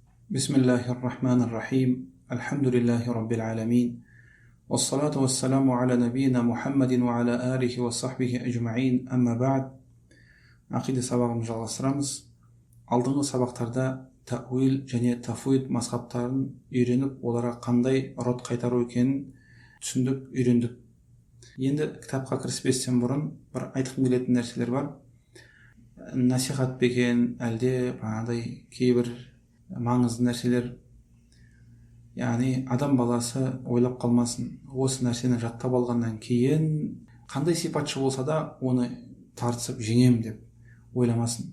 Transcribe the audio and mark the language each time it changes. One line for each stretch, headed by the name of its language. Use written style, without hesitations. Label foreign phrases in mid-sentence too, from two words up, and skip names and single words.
Arabic: بسم الله الرحمن الرحيم الحمد لله رب العالمين والصلاة والسلام على نبينا محمد وعلى آله وصحبه أجمعين أما بعد عقيدة
Kazakh: сабағын жалғастырамыз. Алдыңғы сабақтарда тәуил және тафуид мазхабтарын үйреніп, оларға қандай рот қайтару екенін түсіндік, үйрендік. Енді кітапқа кіріспестен бұрын бір айтқым келетін нәрселер бар. Насихат пе екен, әлде кейбір маңызды нәрселер, яғни адам баласы ойлап қалмасын, осы нәрсені жаттап алғаннан кейін қандай сипатшы болса да оны тартысып жеңем деп ойламасын.